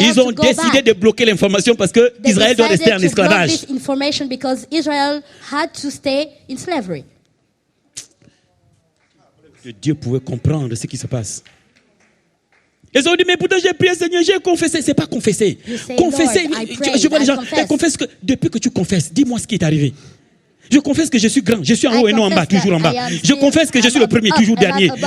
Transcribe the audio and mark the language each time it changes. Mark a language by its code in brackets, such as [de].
[fr] Ils ont décidé de bloquer l'information parce que Israël doit rester en esclavage. [en] This information because Israel had to stay in slavery. [fr] que Dieu pouvait comprendre ce qui se passe. Ils ont dit, mais pourtant j'ai prié, Seigneur, j'ai confessé. C'est pas confesser. Confesser, je vois les gens, confesse que depuis que tu confesses, dis-moi ce qui est arrivé. Je confesse que je suis grand, je suis en haut et non en bas, toujours en bas. Je confesse que je suis le premier, toujours dernier.